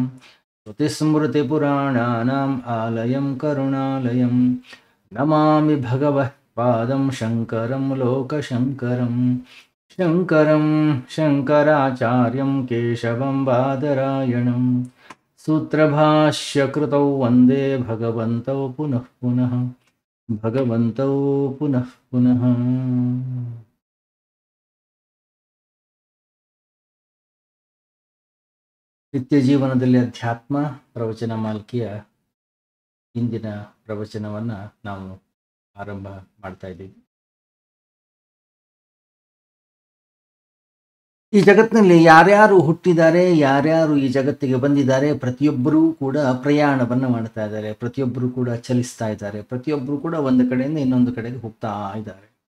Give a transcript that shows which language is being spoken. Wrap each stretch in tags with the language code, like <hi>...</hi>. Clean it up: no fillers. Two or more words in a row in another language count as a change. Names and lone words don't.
<sa>श्रुतिस्मृतिपुराणानाम् आलयं करुणालयं नमामि भगवत्पादं शङ्करं लोकशङ्करं शङ्करं शङ्कराचार्यं केशवं बादरायणं सूत्रभाष्यकृतौ वन्दे भगवन्तौ पुनः पुनः भगवन्तौ पुनः पुनः।</sa> <kn>ನಿತ್ಯ ಜೀವನದಲ್ಲಿ ಅಧ್ಯಾತ್ಮ ಪ್ರವಚನ ಮಾಲಿಕೆಯ ಇಂದಿನ ಪ್ರವಚನವನ್ನು ನಾವು ಆರಂಭ ಮಾಡ್ತಾ ಇದ್ದೀವಿ. ಈ ಜಗತ್ತಿನಲ್ಲಿ ಯಾರ್ಯಾರು ಹುಟ್ಟಿದ್ದಾರೆ, ಯಾರ್ಯಾರು ಈ ಜಗತ್ತಿಗೆ ಬಂದಿದ್ದಾರೆ, ಪ್ರತಿಯೊಬ್ಬರೂ ಕೂಡ ಪ್ರಯಾಣವನ್ನು ಮಾಡ್ತಾ ಇದ್ದಾರೆ, ಪ್ರತಿಯೊಬ್ಬರು ಕೂಡ ಚಲಿಸ್ತಾ ಇದ್ದಾರೆ, ಪ್ರತಿಯೊಬ್ಬರು ಕೂಡ ಒಂದು ಕಡೆಯಿಂದ ಇನ್ನೊಂದು ಕಡೆಗೆ ಹೋಗ್ತಾ ಇದ್ದಾರೆ.</kn>